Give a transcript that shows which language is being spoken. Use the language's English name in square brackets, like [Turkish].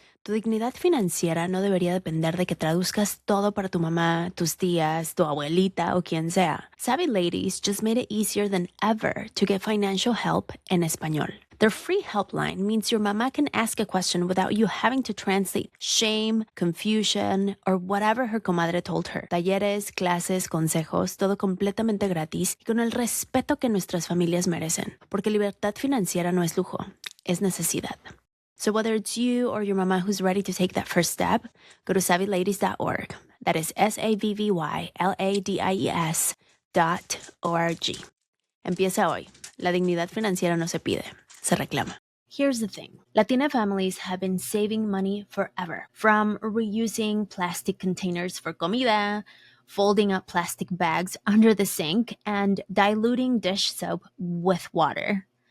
[Spanish] Tu dignidad financiera no debería depender de que traduzcas todo para tu mamá, tus tías, tu abuelita o quien sea. [English] Savvy Ladies just made it easier than ever to get financial help [Spanish] en español. [English] Their free helpline means your mama can ask a question without you having to translate shame, confusion, or whatever her comadre told her. [Spanish] Talleres, clases, consejos, todo completamente gratis y con el respeto que nuestras familias merecen. Porque libertad financiera no es lujo, es necesidad. [English] So whether it's you or your mama who's ready to take that first step, go to savvyladies.org. That is SAVVYLADIES.org. [Spanish] Empieza hoy. La dignidad financiera no se pide, se reclama. [English] Here's the thing. Latina families have been saving money forever. From reusing plastic containers for comida, folding up plastic bags under the sink, and diluting dish soap with water.